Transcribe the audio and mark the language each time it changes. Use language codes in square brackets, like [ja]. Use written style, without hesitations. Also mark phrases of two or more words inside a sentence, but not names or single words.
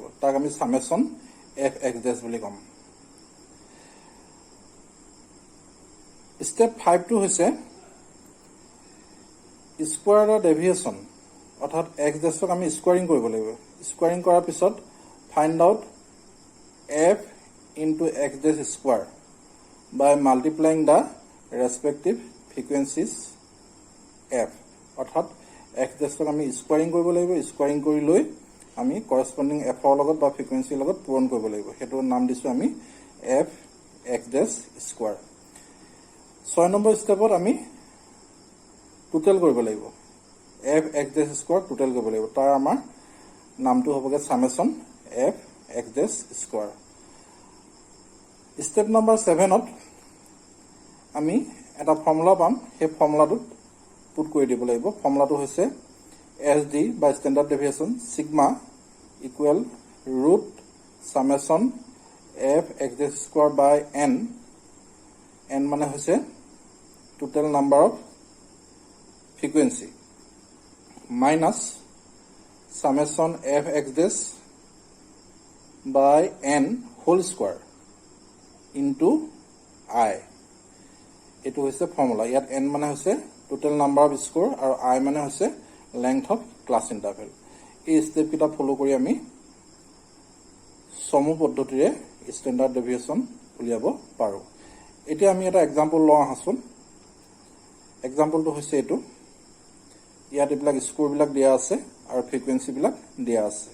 [as] তাক আমি [en] summation f x dash [as] বুলি ক'ম। ষ্টেপ 5টো হৈছে [en] square the deviation, [as] অৰ্থাৎ এক্স ডেছক আমি স্কোৱাৰিং কৰিব লাগিব। স্কোৱাৰিং কৰাৰ পিছত [en] find out f into x dash square by multiplying the respective frequencies f, [as] অৰ্থাৎ এক্স ডেছক আমি স্কোৱাৰিং কৰিব লাগিব। স্কোৱাৰিং কৰি লৈ আমি কৰস্পণ্ডিং এফৰ লগত বা ফ্ৰিকুৱেঞ্চিৰ লগত পূৰণ কৰিব লাগিব। সেইটোৰ নাম দিছোঁ আমি [en] f x dash square. [as] 6 নম্বৰ ষ্টেপত আমি টোটেল কৰিব লাগিব। [en] f x dash square total [as] কৰিব লাগিব। তাৰ আমাৰ নামটো হ'বগৈ [en] summation f x dash square. [as] ষ্টেপ নম্বৰ 7ত আমি এটা ফৰ্মুলা পাম। সেই ফৰ্মুলাটোত পুট কৰি দিব লাগিব। ফৰ্মুলাটো হৈছে [en] S D [as] বা [en] standard deviation sigma equal root summation f x dash square by n. [as] n মানে হৈছে [en] total number of frequency minus summation f x dash by n whole square into I. [as] এটো হৈছে ফর্মুলা। ইয়াত n মানে হৈছে [en] total number of score [as] আৰু I মানে হৈছে [en] length of class interval. [as] এই স্টেপ কিটা ফলো কৰি আমি সমু পদ্ধতিৰে [en] standard deviation [as] উলিয়াব পাৰো। এতিয়া আমি এটা এক্সাম্পল লওঁ আহাচোন। এক্সাম্পলটো হৈছে এটো। ইয়াত এইবিলাক স্কোৰ বিলাক দিয়া আছে আৰু ফ্ৰিকুৱেন্সি বিলাক দিয়া আছে।